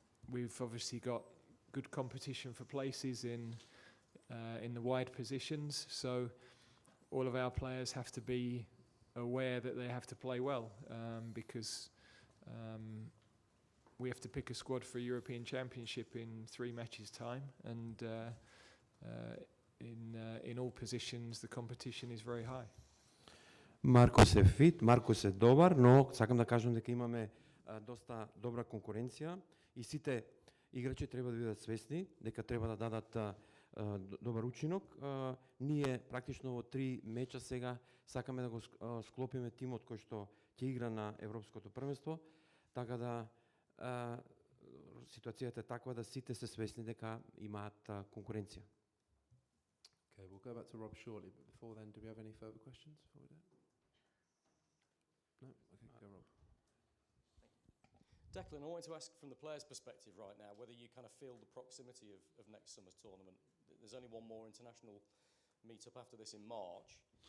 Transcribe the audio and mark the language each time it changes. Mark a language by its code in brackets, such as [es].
[en] We've obviously got good competition for places in the wide positions, so all of our players have to be aware that they have to play well, because we have to pick a squad for a European Championship in 3 matches' time, and in all positions the competition is very high. [mk] Маркос е фит, Маркос е добар, но сакам да кажам дека имаме доста добра конкуренција и сите играчи треба да бидат свесни дека треба да дадат добар учинок. Ние практично во 3 меча сега сакаме да го склопиме тимот кој што ќе игра на Европското првенство, така да ситуацијата е таква да сите се свесни дека имаат конкуренција. [en] Okay, we'll go back to Rob shortly, but before then, do we have any further questions before we do? No? Okay, go Rob. Declan, I wanted to ask from the players' perspective right now whether you kind of feel the proximity of next summer's tournament. There's only one more international meet-up after this in March.